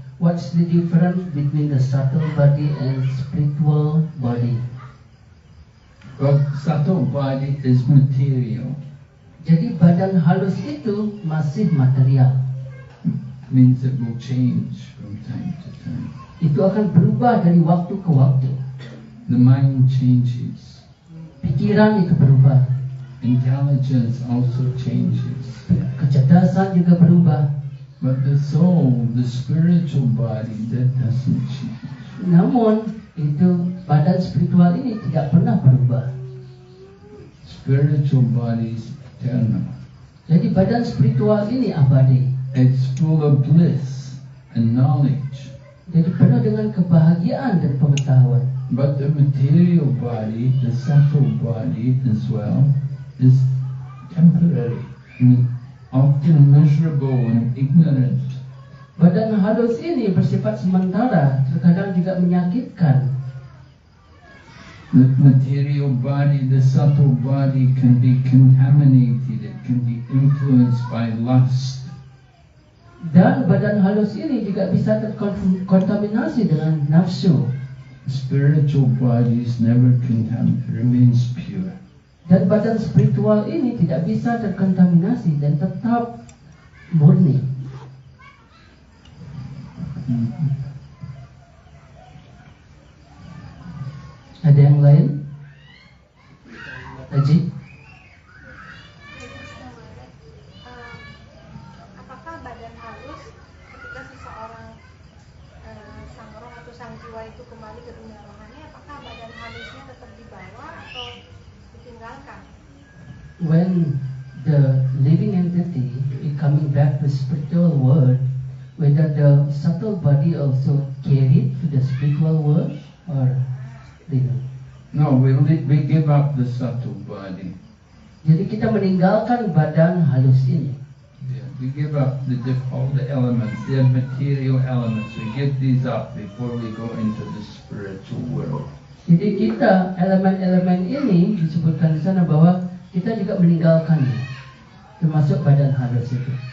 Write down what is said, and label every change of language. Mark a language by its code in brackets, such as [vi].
[en] What's the difference between the subtle body and spiritual body? Well, subtle body is material. [id] Jadi badan halus itu masih material. [en] Means it will change from time to time. [id] Itu akan berubah dari waktu ke waktu. [en] The mind changes. [id] Pikiran itu berubah. [en] Intelligence also changes. [id] Kecerdasan juga berubah. [en] But the soul, the spiritual body, that doesn't change. [id] Namun itu badan spiritual ini tidak pernah berubah. [en] Spiritual body is eternal. [id] Jadi badan spiritual ini abadi. [en] It's full of bliss and knowledge. [id] Jadi penuh dengan kebahagiaan dan pengetahuan. [en] But the material body, the subtle body as well, is temporary and often miserable and ignorant. [id] Badan halus ini bersifat sementara, terkadang juga menyakitkan. [en] The material body, the subtle body can be contaminated, it can be influenced by lust. [id] Dan badan halus ini juga bisa terkontaminasi dengan nafsu. [en] Spiritual body is never contaminated, remains pure. [id] Dan badan spiritual ini tidak bisa terkontaminasi dan tetap murni. Ada yang lain? Haji? Apakah badan halus ketika seseorang sang roh atau sang jiwa itu kembali ke dunia rohani, apakah badan halusnya tetap dibawa atau ditinggalkan? [en] When the living entity is coming back to the spiritual world, whether the subtle body also carried to the spiritual world or leave it? No, we give up the subtle body. [id] Jadi kita meninggalkan badan halus ini. [en] Yeah, we give up all the elements, the material elements. We give these up before we go into the spiritual world. [id] Jadi kita elemen-elemen ini disebutkan di sana bahwa kita juga meninggalkannya, termasuk badan halus itu.